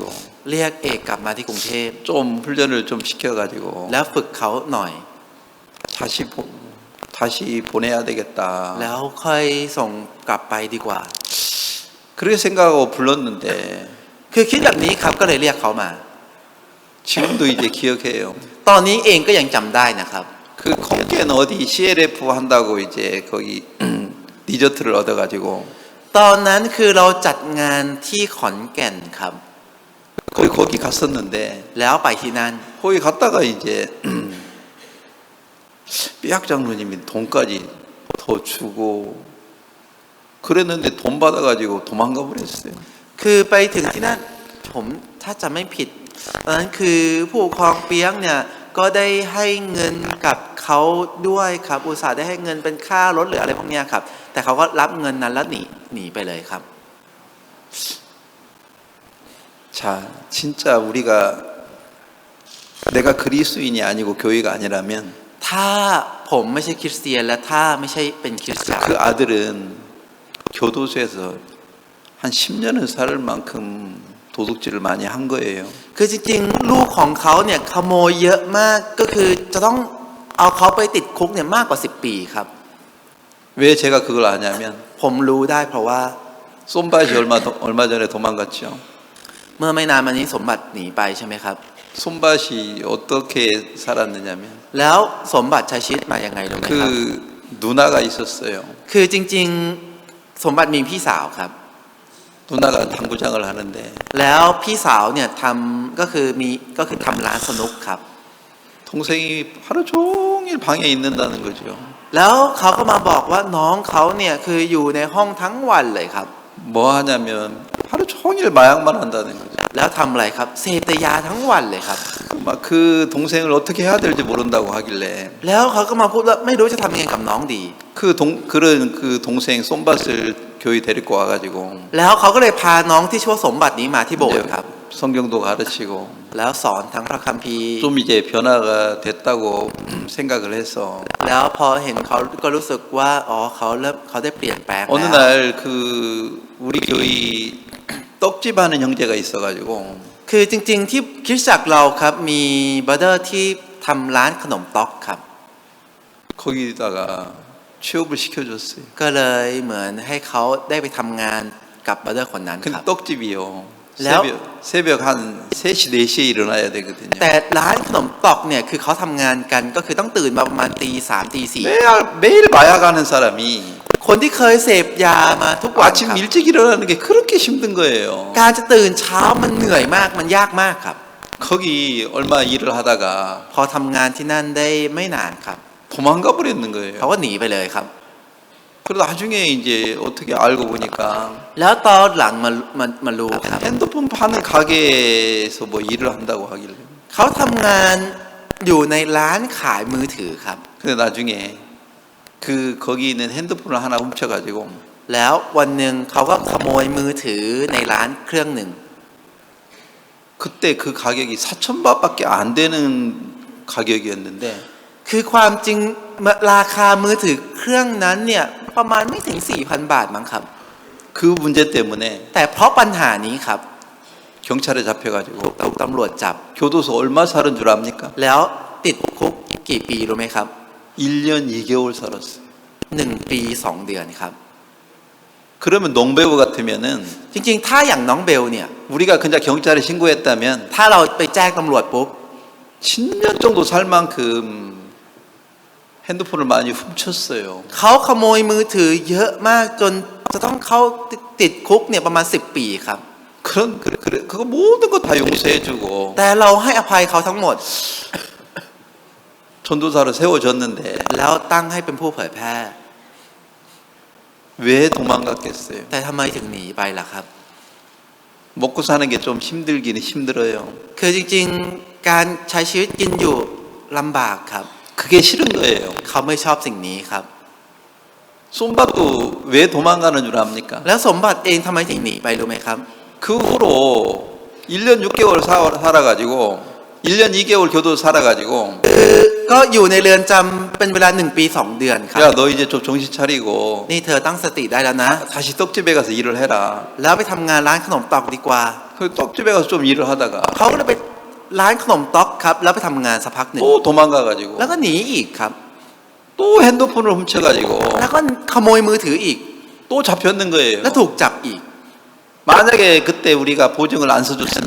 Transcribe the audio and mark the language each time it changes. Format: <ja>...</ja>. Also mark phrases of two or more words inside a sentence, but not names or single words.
<th>เรียกเอกกลับมาที่กรุงเทพ</th> <ko>좀 훈련을 좀 시켜가지고</ko> <th>แล้วฝึกเขาหน่อย</th> <ko>다시 보내야 되겠다.</ko> <th>แล้วค่อยส่งกลับไปดีกว่า</th> <ko>그렇게 생각하고 불렀는데</ko> <th>คือคิดแบบนี้ครับก็เลยเรียกเขามา</th> <ko>지금도 이제 기억해요.</ko> <th>ตอนนี้เองก็ยังจำได้นะครับ</th> <ko>그 콩겐 어디 CLF 한다고 이제 거기 디저트를 얻어가지고</ko> <th>ตอนนั้นคือเราจัดงานที่ขอนแก่นครับ</th> <ko>거기 갔었는데</ko> <th>แล้วไปที่นั่น</th> <ko>거기 갔다가 이제 삐약 장로님이 돈까지 더 주고 그랬는데 돈 받아가지고 도망가 버렸어요.</ko> <th>คือไปถึงที่นั่นผมถ้าจำไม่ผิดตอนนั้นคือผู้ปกครองเปียกเนี่ยก็ได้ให้เงินกับเขาด้วยครับอุตส่าห์ได้ให้เงินเป็นค่ารถหรืออะไรพวกเนี้ยครับแต่เขาก็รับเงินนั้นแล้วหนีไปเลยครับ</th> <ko>자, 진짜 우리가 내가 그리스도인이 아니고 교회가 아니라면</ko> <th>ถ้าผมไม่ใช่คริสเตียนและถ้าไม่ใช่เป็นคริสเตียน</th> <ko>그 아들은 교도소에서 한 10년을 살 만큼 도둑질을 많이 한 거예요.</ko> <th>คือจริงๆลูกของเขาเนี่ยขโมยเยอะมากก็คือจะต้องเอาเขาไปติดคุกเนี่ยมากกว่า10 ปีครับ</th> <ko>왜 제가 그걸 아냐면</ko> <th>ผมรู้ได้เพราะว่า</th> <ko>쏨밭이 얼마 전에 도망갔죠.</ko> <th>เมื่อไม่นานมานี้สมบัติหนีไปใช่ไหมครับ</th> <ko>쏨밭이 어떻게 살았느냐면</ko> <th>แล้วสมบัติใช้ชีวิตมาอย่างไงรู้ไหมครับ</th> <ko>그 누나가 있었어요.</ko> <th>คือจริงๆสมบัติมีพี่สาวครับ</th> <ko>누나가 당구장을 하는데</ko> <th>แล้วพี่สาวเนี่ยทำก็คือทำร้านสนุกครับ</th> <ko>동생이 하루 종일 방에 있는다는 거죠.</ko> <th>แล้วเขาก็มาบอกว่าน้องเขาเนี่ยคืออยู่ในห้องทั้งวันเลยครับ</th> <ko>뭐 하냐면 하루 종일 마약만 한다는 거죠.</ko> <th>แล้วทำอะไรครับเสพแต่ยาทั้งวันเลยครับ</th> <ko>막 그 동생을 어떻게 해야 될지 모른다고 하길래</ko> <th>แล้วเขาก็มาพูดว่าไม่รู้จะทำยังไงกับน้องดี</th> <ko>그런 그 동생 쏨밭을 교회 데리고 와가지고</ko> <th>แล้วเขาก็เลยพาน้องที่ชั่วสมบัตินี้มาที่โบสถ์ครับ</th> <ko>성경도 가르치고</ko> <th>แล้วสอนทั้งพระคัมภีร์</th> <ko>좀 이제 변화가 됐다고 생각을 해서</ko> <th>แล้วพอเห็นเขาก็รู้สึกว่าอ๋อเขาได้เปลี่ยนแปลง</th> <ko>어느</ko> <th>แล้ว</th> <ko>날 그 우리 교회 떡집 하는 형제가 있어가지고</ko> <th>คือจริงๆที่คริสตจักรเราครับมีบราเดอร์ที่ทำร้านขนมต๊อกครับ</th> <ko>거기다가 취업을 시켜줬어요.</ko> <th>ก็เลยเหมือนให้เขาได้ไปทำงานกับบราเดอร์คนนั้นค</th> <ko>근데</ko> <th>รับ</th> <ko>떡집이요.</ko> <th>แล้ว</th> <ko>새벽 한 3시, 4시에 일어나야 되거든요.</ko> <th>แต่ร้านขนมต๊อกเนี่ยคือเขาทำงานกันก็คือต้องตื่นมาประมาณตีสามตีสี่</th> <ko>매일 마약하는 사람이</ko> <th>คนที่เคยเสพยามาทุกวันค</th> <ko>아침</ko> <th>รับ</th> <ko>일찍 일어나는 게 그렇게 힘든 거예요.</ko> <th>การจะตื่นเช้ามันเหนื่อยมากมันยากมากครับ</th> <ko>거기 얼마 일을 하다가</ko> <th>พอทำงานที่นั่นได้ไม่นานครับ</th> <ko>도망가 버렸는</ko> <th>เขา</th> <ko>거예요.</ko> <th>ก็หนีไปเลยครับ</th> <ko>그러다 나중에 이제 어떻게 알고 보니까</ko> <th>แล้วตอนหลังมารู้ครับ</th> <ko>핸드폰 파는 가게에서 뭐 일을 한다고 하길래</ko> <th>เขาทำงานอยู่ในร้านขายมือถือครับ</th> <ko>근데 나중에 그 거기 있는 핸드폰을 하나 훔쳐가지고</ko> <th>แล้ววันหนึ่งเขาก็ขโมยมือถือในร้านเครื่องหนึ่ง</th> <ko>그때 그 가격이 4,000바트밖에 안 되는 가격이었는데</ko> <th>คือความจริงราคามือถือเครื่องนั้นเนี่ยประมาณไม่ถึง 4,000 บาทมั้งครับ</th> <ko>그 문제 때문에</ko> <th>แต่เพราะปัญหานี้ครับ</th> <ko>경찰에 잡혀가지고</ko> <th>ถูกตำรวจจับ</th> <ko>교도소 얼마 살은 줄 압니까?</ko> <th>แล้วติดคุกกี่ปีรู้ไหมครับ</th> <ko>1년 2개월 살았어요.</ko> <th>1 ปี 2 เดือนครับ</th> <ko>그러면 농배우 같으면은</ko> <th>จริงๆ ถ้าอย่างน้องเบลเนี่ย</th> <ko>우리가 그냥 경찰에 신고했다면</ko> <th>ถ้าเราไปแจ้งตำรวจปุ๊บ</th> <ko>10년 정도 살 만큼 핸드폰을 많이 훔쳤어요.</ko> <th>เขาขโมยมือถือเยอะมากจนจะต้องเข้าติดคุกเนี่ยประมาณ 10 ปีครับ</th> <ko>그거 모든 거 다 용서해주고</ko> <th>แต่เราให้อภัยเขาทั้งหมด</th> <ko>전도사로 세워졌는데</ko> <th>แล้วตั้งให้เป็นผู้เผยแพร่</th> <ko>왜 도망갔겠어요?</ko> <th>แต่ทำไมถึงหนีไปล่ะครับ</th> <ko>먹고 사는 게 좀 힘들기는 힘들어요.</ko> <th>คือจริงๆ การใช้ชีวิตกินอยู่ลำบากครับ</th> <ko>그게 싫은 거예요.</ko> <th>เขาไม่ชอบสิ่งนี้ครับ</th> <ko>쏨밭도 왜 도망가는 줄 압니까?</ko> <th>แล้วสมบัติเองทำไมถึงหนีไปรู้ไหมครับ</th> <ko>그 후로 1년 6개월 살아가지고 1년 2개월 교도 살아가지고</ko> <th>ก็อยู่ในเรือนจำเป็นเวลา1 ปี 2 เดือนครับ</th> <ko>야 너 이제 좀 정신 차리고</ko> <th>นี่เธอตั้งสติได้แล้วนะ</th> <ko>다시 떡집에 가서 일을 해라.</ko> <th>แล้วไปทำงานร้านขนมตอกดีกว่า</th> <ko>그 떡집에 가서 좀 일을 하다가</ko> <th>เขาก็เลยไปร้านขนมต๊อกครับ แล้วไปทำงานสักพักหนึ่ง</th> <ko>또 도망가가지고</ko> <th>แล้วก็หนีอีกครับ</th> <ko>또 핸드폰을 훔쳐가지고</ko> <th>แล้วก็ขโมยมือถืออีก</th> <ko>또 잡혔는 거예요.</ko> <th>แล้วถูกจับอีก</th> <ko>만약에 그때 우리가 보증을 안 써줬으면</ko>